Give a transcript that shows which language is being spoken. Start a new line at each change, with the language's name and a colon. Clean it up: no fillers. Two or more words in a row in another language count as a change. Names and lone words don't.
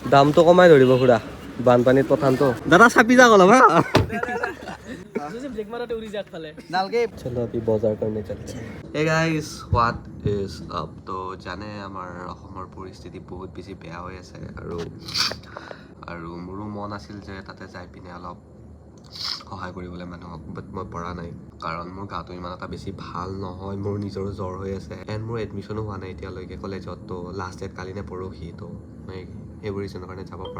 Assamese: দামটো কমাই ধৰিব খুৰা বানপানীত পঠানটো দাদা চাপি যা অলপ হা
Hindi: चलो अभी बाजार करने चलते हैं
English: hey guys what is up
Hindi: तो जाने
Assamese: আমাৰ অসমৰ পৰিস্থিতি বহুত বেছি বেয়া হৈ আছে আৰু মোৰো মন আছিল যে তাতে যাই পিনে অলপ সহায় কৰিবলৈ মানুহক বাট মই পৰা নাই কাৰণ মোৰ গাটো ইমান এটা বেছি ভাল নহয় মোৰ নিজৰ জ্বৰ হৈ আছে এণ্ড মোৰ এডমিশ্যনো হোৱা নাই এতিয়ালৈকে কলেজত তো
English: last date
Assamese: কালি নে পৰহি তো মই সেইবোৰ ৰিজনৰ কাৰণে যাব পৰা